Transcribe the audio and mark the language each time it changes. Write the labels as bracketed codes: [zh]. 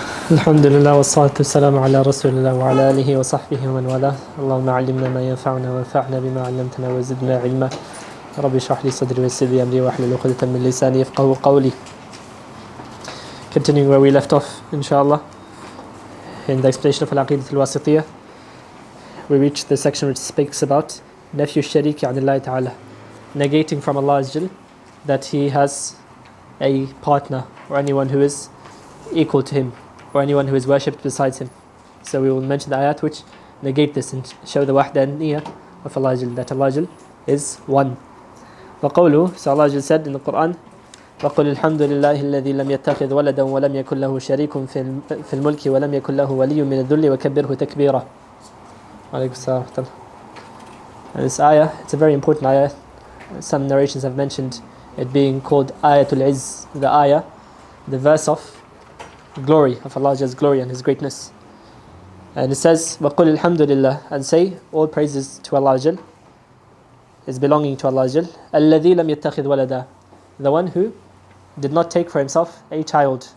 [ar] الحمد لله والصلاة والسلام على رسول الله وعلى آله وصحبه ومن والاه. اللهم علمنا ما ينفعنا وانفعنا بما علمتنا وزدنا علما. رب اشرح لي صدري ويسر لي أمري واحلل عقدة من لساني يفقهوا قولي. [en] Continuing where we left off, inshallah, in the explanation of Aqeedatu Waasitiyyah, we reached the section which speaks about Nafyu Shariki Anillahi Ta'ala, negating from Allah that He has a partner or anyone who is equal to Him, or anyone who is worshipped besides Him. So we will mention the ayat which negate this and show the wahdaniyah of Allah, that Allah is one. [ar] وَقَوْلُهُ, [en] so Allah said in the Quran, [ar] وَقُلِ الْحَمْدُ لِلَّهِ الَّذِي لَمْ يَتَّخِذْ وَلَدًا وَلَمْ يَكُنْ لَهُ شَرِيكٌ فِي الْمُلْكِ وَلَمْ يَكُنْ لَهُ وَلِيٌّ مِنَ الذُّلِّ وَكَبِّرْهُ تَكْبِيرًا. Alaykum as-salam. [en] And this ayah, it's a very important ayah. Some narrations have mentioned it being called Ayatul Izz, the ayah, the verse of glory, of Allah's glory and His greatness. And it says, [ar] وَقُلِ الْحَمْدُ لِلَّهِ, [en] and say, all praises to Allah is belonging to Allah [ar] الَّذِي لَمْ يَتَّخِذْ وَلَدًا, [en] the one who did not take for himself a child.